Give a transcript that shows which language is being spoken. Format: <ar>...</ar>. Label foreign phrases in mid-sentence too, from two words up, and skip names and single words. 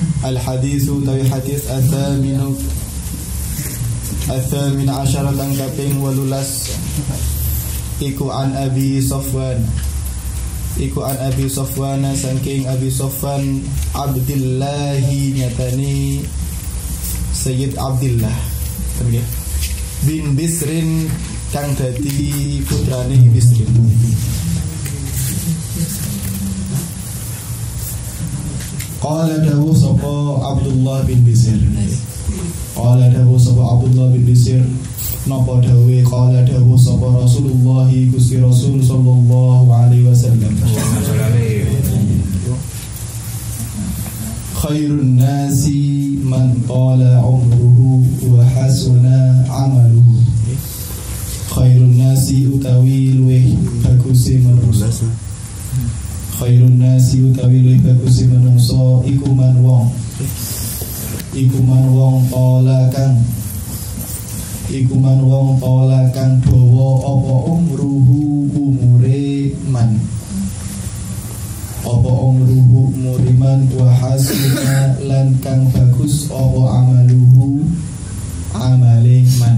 <jv>Al-haditsu tawi hadis</jv> <ar>ثامن عشر</ar> <jv>kang kaping 18 iku an Abi Sofwan saking Abi Sofwan Abdillahi nyatani Sayyid Abdillah bin Bisrin kang dadi putrane Bisrin. Qala dawu sapa Abdullah bin Bisr. Qala dawu sapa Abdullah bin Bisr. Napa dawe qala dawu sapa Rasulullah Gusti Rasul</jv> <ar>صلى الله عليه وسلم. خير الناس من طال عمره وحسن عمله. خير الناس</ar> <jv>utawi luwih baguse manungsa.</jv> <ar>خير الناس</ar> <jv>utawi luwih baguse manungsa iku man wong tala kang dawa apa umruhu umure man</jv> <ar>وحسن</ar> <jv>lan kang bagus apa amaluhu amale man.</jv>